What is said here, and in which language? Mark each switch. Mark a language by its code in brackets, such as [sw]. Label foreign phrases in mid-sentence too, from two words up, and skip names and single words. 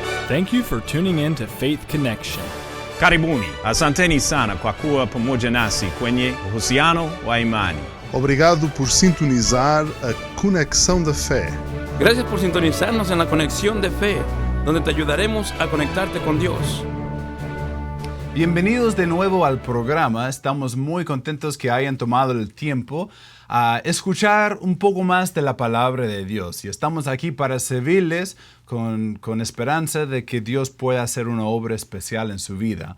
[en] Thank you for tuning in to Faith Connection. [sw] Karibuni, asanteni sana kwa kuwa pamoja nasi kwenye uhusiano wa imani. [pt] Obrigado por sintonizar a Conexão da Fé. [es] Gracias por sintonizarnos en la Conexión de Fe, donde te ayudaremos a conectarte con Dios. Bienvenidos de nuevo al programa. Estamos muy contentos que hayan tomado el tiempo a escuchar un poco más de la palabra de Dios. Y estamos aquí para servirles con esperanza de que Dios pueda hacer una obra especial en su vida.